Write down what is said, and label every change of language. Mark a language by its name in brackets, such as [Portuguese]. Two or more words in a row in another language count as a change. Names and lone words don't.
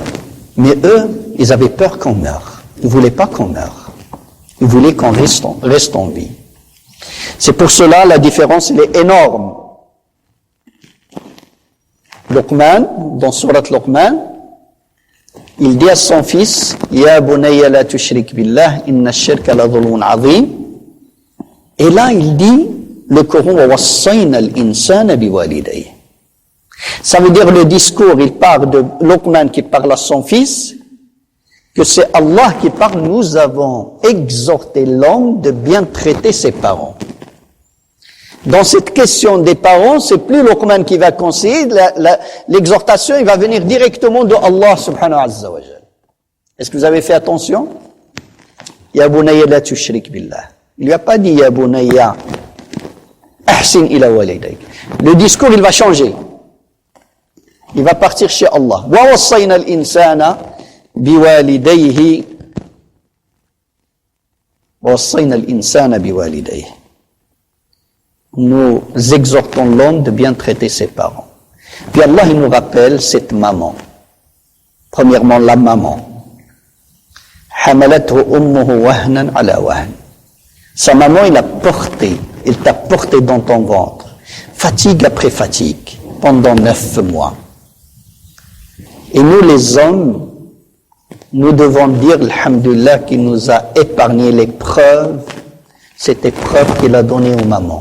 [French] Mais eux, ils avaient peur qu'on meure. Ils ne voulaient pas qu'on meure. Ils voulaient qu'on reste en vie. C'est pour cela la différence elle est énorme. Luqman, dans Surat Luqman, il dit à son fils, [Arabic] يا بني لا تشرك بالله، إن الشرك لظلم عظيم. [French] Et là, il dit, le Coran, [Arabic] ووصينا الإنسان بوالديه. [French] Ça veut dire le discours, il parle de Luqman qui parle à son fils, que c'est Allah qui parle, nous avons exhorté l'homme de bien traiter ses parents. Dans cette question des parents, c'est plus Luqman qui va conseiller, l'exhortation, il va venir directement de Allah [Arabic] سبحانه وتعالى. [French] Est-ce que vous avez fait attention? [Arabic] يا بني لا تشرك بالله. [French] Il lui a pas dit [Arabic] يا بني أحسن إلى والديك. [French] Le discours, il va changer. Il va partir chez Allah. [Arabic] ووصينا الإنسان بوالديه. ووصينا الإنسان بوالديه. [French] Nous exhortons l'homme de bien traiter ses parents. Puis Allah, il nous rappelle cette maman. Premièrement, la maman. [Arabic] حملته أمه وهنا على وهن. [French] Sa maman, il t'a porté dans ton ventre, fatigue après fatigue, pendant 9 mois. Et nous, les hommes, nous devons dire, alhamdoulilah, qu'il nous a épargné l'épreuve, cette épreuve qu'il a donnée aux mamans.